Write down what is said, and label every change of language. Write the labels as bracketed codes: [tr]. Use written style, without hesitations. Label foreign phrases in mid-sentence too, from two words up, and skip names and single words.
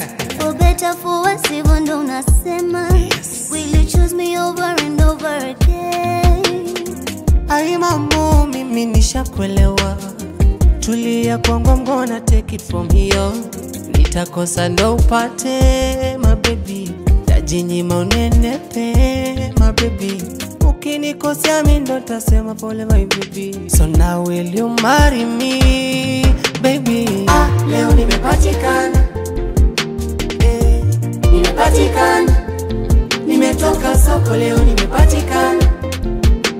[en] For better for worse, [sw] hivyo ndo unasema. [en] Will you choose me over and over again? [sw] Ai mambo mimi nishakuelewa. Tulia kwangu, [en] I'm gonna take it from here. [sw] Nitakosa ndo upate [en] my baby, [sw] tajinyima unenepe [en] my baby. [sw] Ukinikosea mimi ndo tasema pole [en] my baby. So now will you marry me baby? [sw] Leo nimepatikana, nimepatikana. Nimetoka soko leo nimepatikana,